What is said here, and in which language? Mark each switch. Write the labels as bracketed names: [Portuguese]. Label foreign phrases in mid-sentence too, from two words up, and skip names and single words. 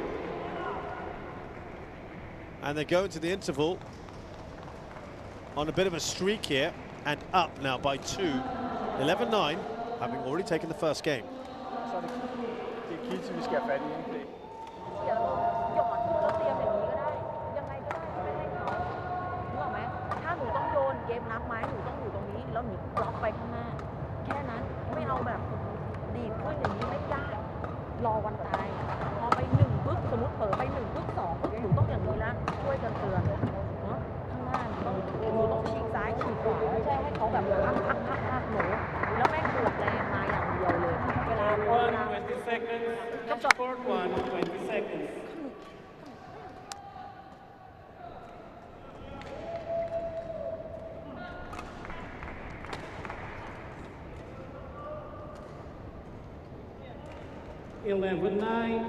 [English] And they go into the interval on a bit of a streak here, and up now by 2, 11-9, having already taken the first game. [Danish] Så det er Kitty, vi skal have fat i, ikke? [Thai] หยอดแล้วเตรียมอย่างนี้ก็ได้ยังไงก็ได้ที่ไม่ให้เขานึกออกไหมถ้าหนูต้องโยนเกมรับไม้หนูต้องอยู่ตรงนี้แล้วหนูบล็อกไปข้างหน้าแค่นั้นไม่เอาแบบดีดขึ้นอย่างนี้ไม่ยากรอวันตายพอไป1ปึ๊บสมมติเผลอไป1ปึ๊บ2ปึ๊บหนูต้องอย่างนี้แล้วช่วยกันเตือนเนาะข้างหน้าหนูต้องฉีกซ้ายฉีกขวาไม่ใช่ให้เขาแบบพักหนูแล้วแม่งบวกแรงมาอย่างเดียวเลยเวลา [English] 20 seconds. Short one, 20 seconds. Eleven, 9.